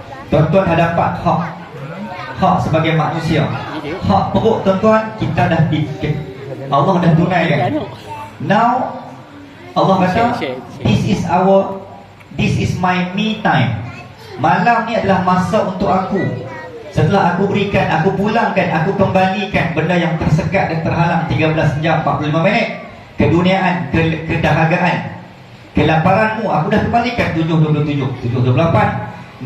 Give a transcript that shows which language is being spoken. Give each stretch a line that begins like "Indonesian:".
Malay: Tuan-tuan dah dapat hak sebagai manusia. Hak perut tuan-tuan kita dah Allah dah tunaikan.
English: Now
Malay: Allah kata,
English: this is my me time.
Malay: Malam ni adalah masa untuk aku. Setelah aku berikan, aku pulangkan, aku kembalikan benda yang tersekat dan terhalang 13 jam 45 minit. Keduniaan, kedahagaan, kelaparanmu, aku dah kembalikan 7.27, 7.28.